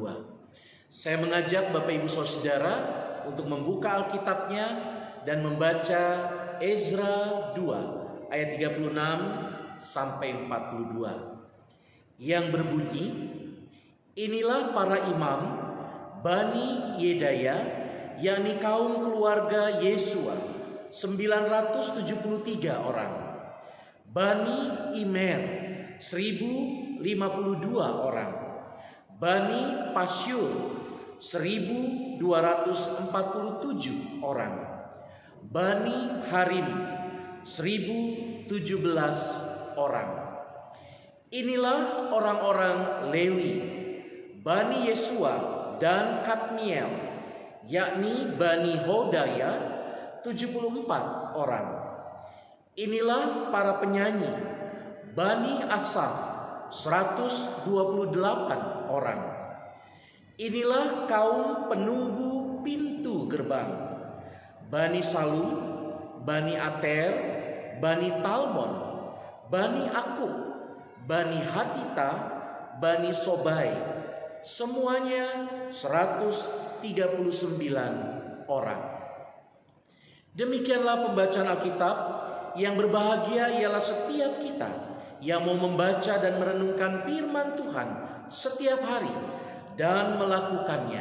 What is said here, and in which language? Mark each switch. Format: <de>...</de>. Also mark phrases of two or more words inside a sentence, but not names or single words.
<id>Saya mengajak Bapak Ibu Saudara untuk membuka Alkitabnya dan membaca Ezra 2 ayat 36 sampai 42 yang berbunyi, inilah para imam Bani Yedaya, yakni kaum keluarga Yesua, 973 orang. Bani Imer 1052 orang. Bani Pasyur 1247 orang. Bani Harim 1017 orang. Inilah orang-orang Lewi, Bani Yesua dan Kadmiel, yakni Bani Hodaya 74 orang. Inilah para penyanyi Bani Asaf 128 orang. Inilah kaum penunggu pintu gerbang, Bani Salu, Bani Ater, Bani Talmon, Bani Akub, Bani Hatita, Bani Sobai, semuanya 139 orang. Demikianlah pembacaan Alkitab. Yang berbahagia ialah setiap kita yang mau membaca dan merenungkan firman Tuhan setiap hari dan melakukannya.</id>